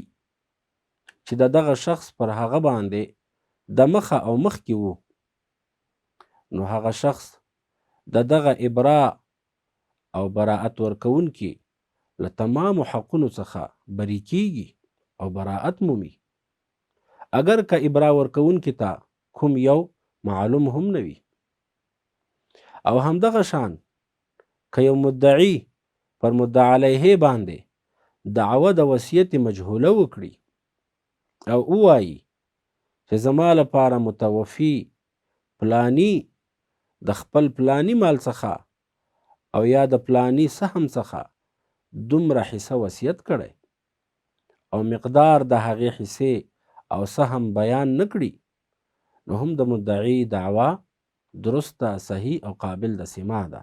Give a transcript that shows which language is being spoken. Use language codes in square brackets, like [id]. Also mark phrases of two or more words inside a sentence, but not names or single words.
[ps] چې د دغه شخص پر هغه باندې د مخه او مخکې وو، نو هغه شخص د دغه ابرا او براءت ورکوونکي له تمامو حقونو څخه بری کیږي او براءت مومي، اگر که ابرا ورکوونکي ته کوم یو معلوم هم نه وي. او همدغه شان که یو مدعي پر مدعا علیه باندې دعوه د وصیت مجهوله وکړي او ووایي چې زما لپاره متوفي پلانی د خپل پلانی مال څخه او یا د پلانی سهم څخه دومره حصه وصیت کړی او مقدار د هغې حصې او سهم بیان نه کړي، نو هم د مدعي دعوه درسته، صحیح او قابل د سما ده.